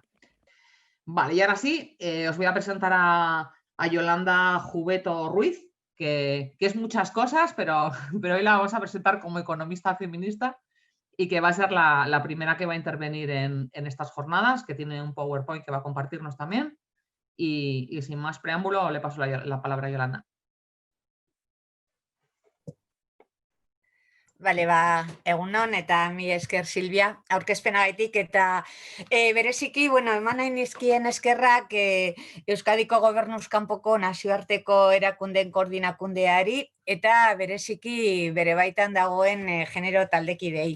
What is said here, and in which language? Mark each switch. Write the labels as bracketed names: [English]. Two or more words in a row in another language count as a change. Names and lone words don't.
[Spanish] Vale, y ahora sí, os voy a presentar a Yolanda Jubeto Ruiz, que es muchas cosas, pero hoy la vamos a presentar como economista feminista y que va a ser la primera que va a intervenir en estas jornadas, que tiene un PowerPoint que va a compartirnos también. Y sin más preámbulo, le paso la palabra a Yolanda. [Basque] Bale, egunon eta mi esker Silvia, aurkezpenagatik eta bereziki, eman nahi nizkien eskerrak Euskadiko Gobernuz kanpoko nazioarteko erakundeen koordinakundeari eta bereziki bere baitan dagoen genero taldekidei.